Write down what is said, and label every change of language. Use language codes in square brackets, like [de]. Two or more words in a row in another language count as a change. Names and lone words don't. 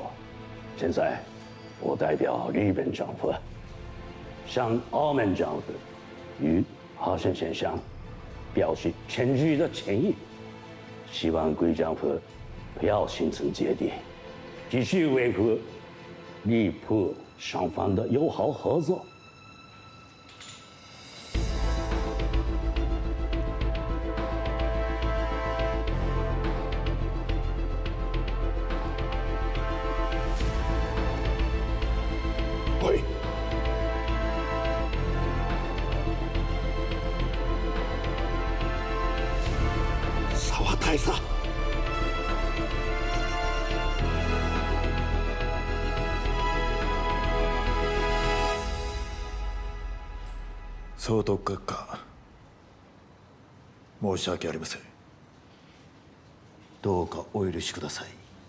[zh] 现在，我代表日本政府向澳门政府与何贤先生表示诚挚的歉意，希望贵政府不要心存芥蒂，继续维护日葡双方的友好合作。喂， [ja] 沢大佐。総督閣下、申し訳ありません。どうかお許しください。